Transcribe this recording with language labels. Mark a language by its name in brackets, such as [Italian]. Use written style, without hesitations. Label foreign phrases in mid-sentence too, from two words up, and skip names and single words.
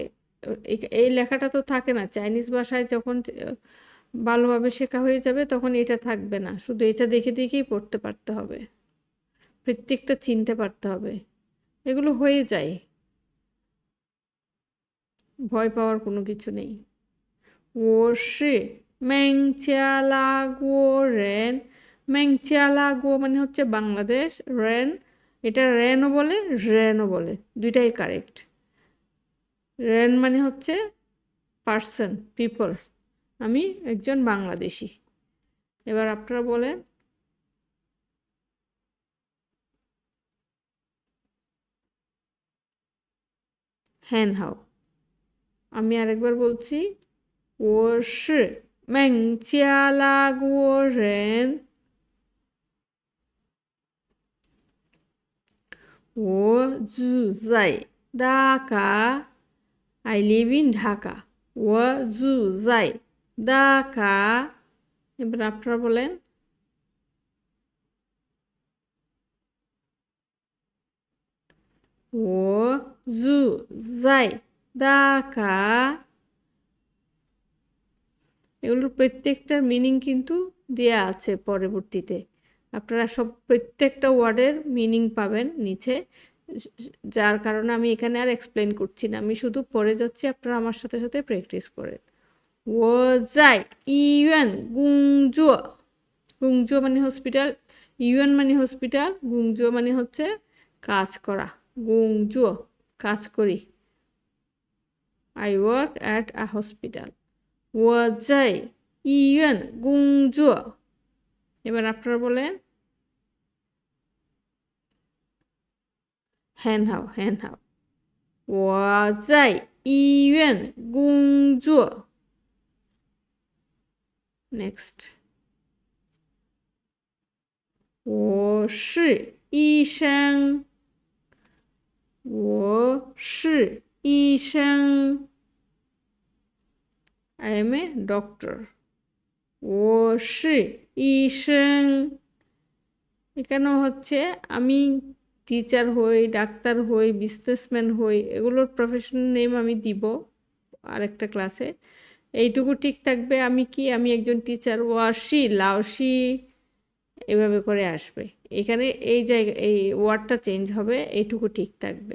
[Bangla] এই লেখাটা তো থাকে না চাইনিজ ভাষায়, যখন ভালোভাবে শেখা হয়ে যাবে তখন এটা থাকবে না, শুধু এটা দেখে দেখেই পড়তে পারতে হবে, প্রত্যেকটা চিনতে পারতে হবে। এগুলো হয়ে যায়, ভয় পাওয়ার কোনো কিছু নেই। [Chinese] 我是孟加拉国人，孟加拉国 [Bangla] মানে হচ্ছে বাংলাদেশ, রেন এটা রেনও বলে রেনও বলে, দুইটাই কারেক্ট। রেন মানে হচ্ছে পার্সন, পিপল, আমি একজন বাংলাদেশি। এবার আপনারা বলেন, [Chinese] 很好. [Bangla] আমি আরেকবার বলছি, [Chinese] 我是孟加拉国人，我住在大卡 ， [English] I live in [Chinese] ঢাকা। 我住在 ঢাকা। [Bangla] এবার আপনারা বলেন, [Chinese] 我住在 ঢাকা। [Bangla] এগুলোর প্রত্যেকটার মিনিং কিন্তু দেয়া আছে পরবর্তীতে, আপনারা সব প্রত্যেকটা ওয়ার্ডের মিনিং পাবেন নিচে, যার কারণে আমি এখানে আর এক্সপ্লেন করছি না, আমি শুধু পড়ে যাচ্ছি, আপনারা আমার সাথে সাথে প্র্যাকটিস করেন। [Chinese] 我在医院工作，工作 [Bangla] মানে হসপিটাল, ইউএন মানে হসপিটাল, গুংজো মানে হচ্ছে কাজ করা, গুংজো কাজ করি। [English] I work at a hospital. [Chinese] 我在医院工作。 [Bangla] এবার আপনারা বলেন, [Chinese] 很好，很好. 我在医院工作。Next. 我是医生，我是医生。 [English] I am a doctor. [Chinese] 我是医生。 [Bangla] এখানেও হচ্ছে আমি টিচার হই, ডাক্তার হই, বিজনেসম্যান হই, এগুলোর প্রফেশনাল নেম আমি দিব আরেকটা ক্লাসে। এইটুকু ঠিক থাকবে, আমি কি, আমি একজন টিচার। [Chinese] 我是老师 [Bangla] এভাবে করে আসবে, এখানে এই জায়গা এই ওয়ার্ডটা চেঞ্জ হবে, এইটুকু ঠিক থাকবে।